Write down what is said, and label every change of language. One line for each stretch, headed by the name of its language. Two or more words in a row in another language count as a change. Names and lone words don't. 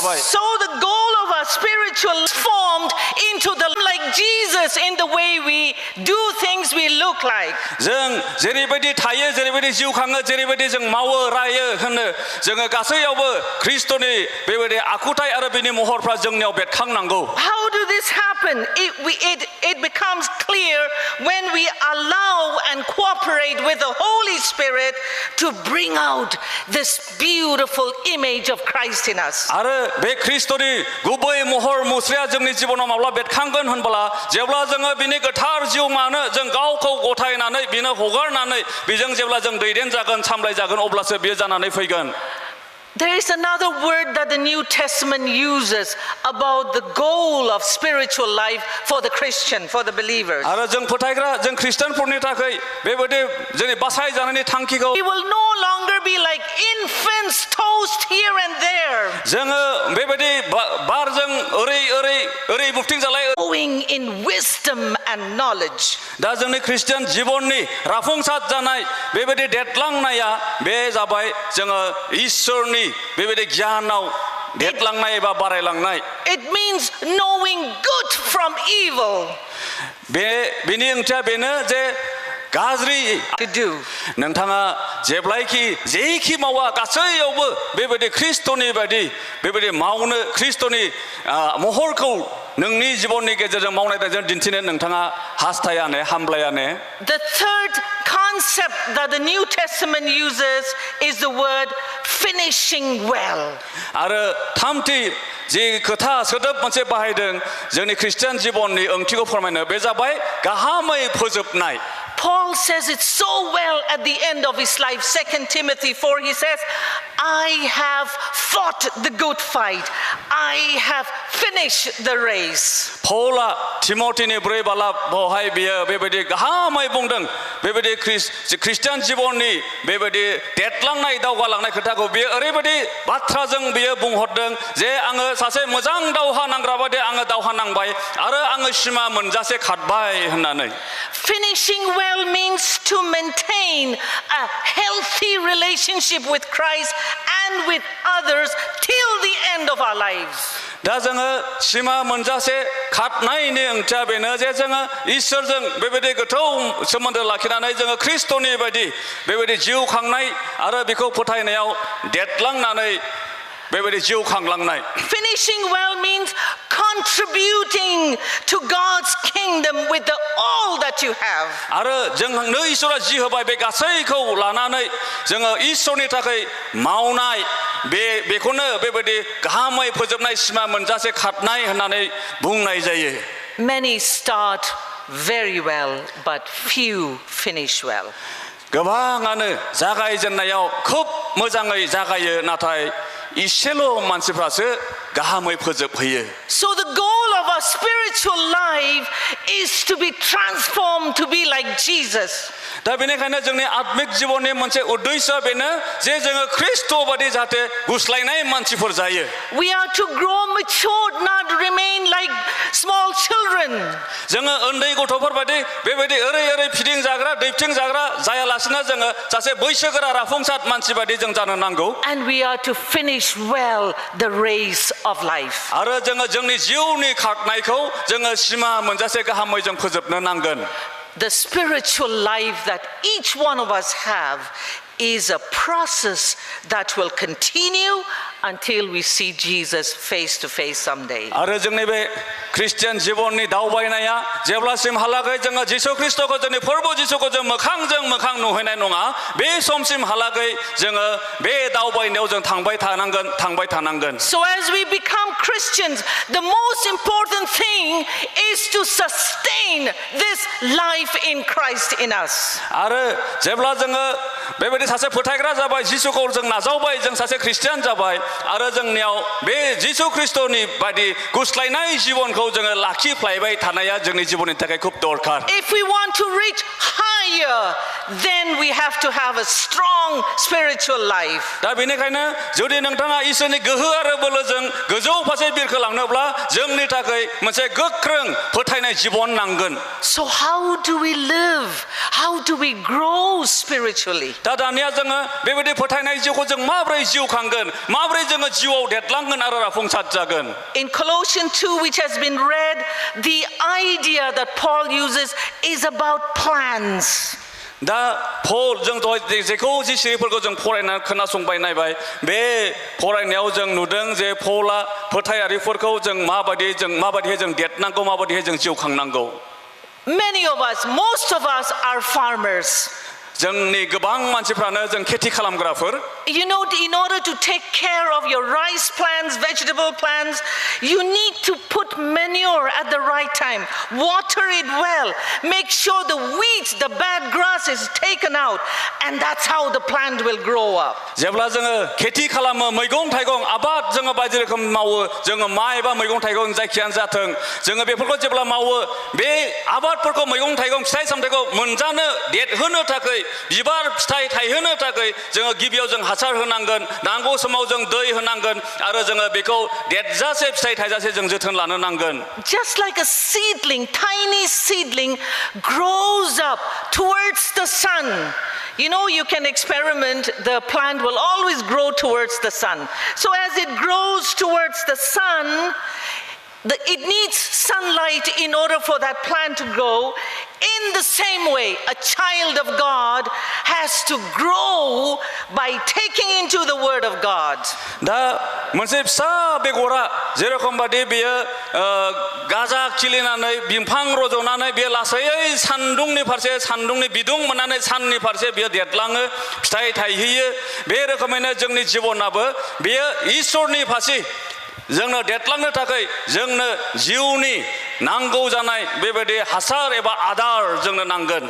English: So the goal of our spiritual formed into the like Jesus Jesus in the way we do things, we look like.
Bodo: जों जेरैबायदि थायो जेरैबायदि जिउ खाङो जेरैबायदि जों मावो रायो होनो जोङो गासैयावबो ख्रिस्टनि बेबायदि आखुथाय आरो बिनि महरफ्रा जोंनियाव बेरखांनांगौ
English: How do this happen? It becomes clear when we allow and cooperate with the Holy Spirit to bring out this beautiful image of Christ in us.
Bodo: आरो बे ख्रिस्टनि गुबै महर मुस्रिया जोंनि जिबनाव माब्ला बेरखांगोन होनब्ला जेब्ला जोङो बिनि गोथार जिउमानो जों गावखौ गथायनानै बिनो हगारनानै बेजों जेब्ला जों दैदेन जागोन सामलाय जागोन अब्लासो बियो जानानै फैगोन
English: There is another word that the New Testament uses about the goal of spiritual life for the Christian, for the believers.
Bodo: आरो जों फोथायग्रा जों खृष्टानफोरनि थाखाय बेबायदि जोंनि बासाय जानायनि थांखिखौ
English: We will no longer be like infants tossed here and there.
Bodo: जोङो बेबायदि बारजों ओरै बुफथिं जालाय
English: Growing in wisdom and knowledge.
Bodo: दा जोंनि खृष्टान जिबननि राफुंसार जानाय बेबायदि देरलांनाया बे जाबाय जोङो ईश्वरनि बेबायदि गियानाव देरलांनाय एबा बारायलांनाय
English: It means knowing good from evil.
Bodo: बेनि ओंथिया बेनो जे गाज्रि
English: To do.
Bodo: नोंथाङा जेब्लायखि जेखि मावा गासैयावबो बेबायदि ख्रिस्टनि बायदि बेबायदि मावनो ख्रिस्टनि महरखौ नोंनि जिबननि गेजेरजों मावनायजों दिन्थिनो नोंथाङा हास्थायानो हामब्लायानो
English: The third concept that the New Testament uses is the word finishing well.
Bodo: आरो थामथि जे खोथा सोदोब मोनसे बाहायदों जोंनि खृष्टान जिबननि ओंथिखौ फोरमायनो बे जाबाय गाहामै फोजोबनाय
English: Paul says it so well at the end of his life. 2 Timothy 4, he says, I have fought the good fight. I have finished the race.
Bodo: Paula Timothyनि 4 बाला बहाय बियो बेबायदि गाहामै बुंदों बेबायदि खृष्टान जिबननि बेबायदि देरलांनाय दावगालांनाय खोथाखौ बियो ओरैबायदि बाथ्राजों बियो बुंहरदों जे आङो सासे मोजां दावहा नांग्रा बायदि आङो दावहा नांबाय आरो आङो सिमा मोनजासे खारबाय होननानै
English: Finishing well means to maintain a healthy relationship with Christ and with others till the end of our lives.
Bodo: दा जोङो सिमा मोनजासे खारनायनि ओंथिया बेनो जे जोङो इसोरजों बेबायदि गोथौ सोमोन्दो लाखिनानै जोङो ख्रिस्टनि बायदि बेबायदि जिउ खांनाय आरो बेखौ फोथायनायाव देरलांनानै बेबायदि जिउ खांलांनाय
English: Finishing well means contributing to God's kingdom with all that you have.
Bodo: आरो जोंनो इसोरा जि होबाय बे गासैखौ लानानै जोङो इसोरनि थाखाय मावनाय बेखौनो बेबायदि गाहामै फोजोबनाय सिमा मोनजासे खारनाय होननानै बुंनाय जायो
English: Many start very well but few finish well.
Bodo: गोबाङानो जागायजेननायाव खोब मोजाङै जागायो नाथाय इसेल' मानसिफ्रासो गाहामै फोजोबहैयो
English: So the goal of our spiritual life is to be transformed to be like Jesus.
Bodo: दा बेनिखायनो जोंनि आत्मिक जिबननि मोनसे उद्देश्य बेनो जे जोङो ख्रिस्ट बायदि जाहाथे गुस्लायनाय मानसिफोर जायो
English: We are to grow mature, not remain like small children.
Bodo: जोङो उन्दै गथ'फोर बायदि बेबायदि ओरै फिदिं जाग्रा दैथिं जाग्रा जायालासिनो जोङो सासे बैसोगोरा राफुंसार मानसि बायदि जों जानो नांगौ
English: And we are to finish well the race of life.
Bodo: आरो जोङो जोंनि जिउनि खारनायखौ जोङो सिमा मोनजासे गाहामै जों फोजोबनो नांगोन
English: The spiritual life that each one of us have is a process that will continue until we see Jesus face to face someday.
Bodo: आरो जोंनि बे क्रिश्चियन जिबननि दावबायनाया जेब्लासिमहालागै जोङो जिसु ख्रिस्टखौ जोंनि फोरबो जिसुखौ जों मोखांजों मोखां नुहैनाय नङा बे समसिमहालागै जोङो बे दावबायनायाव जों थांबाय थानांगोन
English: So as we become Christians, the most important thing is to sustain this life in Christ in us.
Bodo: आरो जेब्ला जोङो बेबायदि सासे फोथायग्रा जाबाय जिसुखौ जों नाजावबाय जों सासे ख्रिस्टियान जाबाय आरो जोंनियाव बे जिसु ख्रिस्टनि बायदि गुस्लायनाय जिबनखौ जोङो लाखिफ्लायबाय थानाया जोंनि जिबननि थाखाय खूब दरखार
English: If we want to reach higher, then we have to have a strong spiritual life.
Bodo: दा बेनिखायनो जुदि नोंथाङा इसोरनि गोहो आरो बोलोजों गोजौ फारसे बिरखोलांनोब्ला जोंनि थाखाय मोनसे गोख्रों फोथायनाय जिबन नांगोन
English: So how do we live? How do we grow spiritually?
Bodo: दा दानिया जोङो बेबायदि फोथायनाय जिउखौ जों माबोरै जिउ खांगोन माबोरै जोङो जिउआव देरलांगोन आरो राफुंसार जागोन
English: In Colossians 2, which has been read, the idea that that Paul uses is about plans.
Bodo: दा पल जों दहाय जेखौ जि सिरिफोरखौ जों फरायना खोनासंबाय नायबाय बे फरायनायाव जों नुदों जे पला फोथायारिफोरखौ जों माबायदियै जों देरनांगौ माबायदियै जों जिउ खांनांगौ
English: Many of us, most of us are farmers.
Bodo: जोंनि गोबां मानसिफ्रानो जों खेथि खालामग्राफोर
English: You know, in order to take care of your rice plants, vegetable plants, you need to put manure at the right time. Water it well. Make sure the weeds, the bad grass is taken out. And that's how the plant will grow up.
Bodo: जेब्ला जोङो खेथि खालामो मैगं थाइगं आबाद जोङो बायदि रोखोम मावो जोङो माइ एबा मैगं थाइगं जायखियानो जाथों जोङो बेफोरखौ जेब्ला मावो बे आबादफोरखौ मैगं थाइगं फिथाइ सामथाइखौ मोनजानो देरहोनो थाखाय बिबार फिथाइ थायहोनो थाखाय जोङो गिबियाव जों हासार होनांगोन नांगौ समाव जों दै होनांगन आरो जोङो बेखौ देरजासे फिथाइ थायजासे जों जोथोन लानो नांगोन
English: Just like a seedling, tiny seedling grows up towards the sun. You know, you can experiment, the plant will always grow towards the sun. So as it grows towards the sun, it needs sunlight in order for that plant to grow. In the same way, a child of God has to grow by taking into the word of God.
Bodo: दा मोनसे फिसा बेगरा जेरखम बादि बेयो गाजा खिलिनानै बिफां रज'नानै बे लासै सान्दुंनि फारसे सान्दुंनि बिदुं मोननानै साननि फारसे बेयो देरलाङो फिथाइ थायहैयो बे रोखोमैनो जोंनि जिबनाबो बेयो इसोरनि फारसे जोंनो देरलांनो थाखाय जोंनो जिउनि नांगौ जानाय बेबायदि हासार एबा आदार जोंनो नांगोन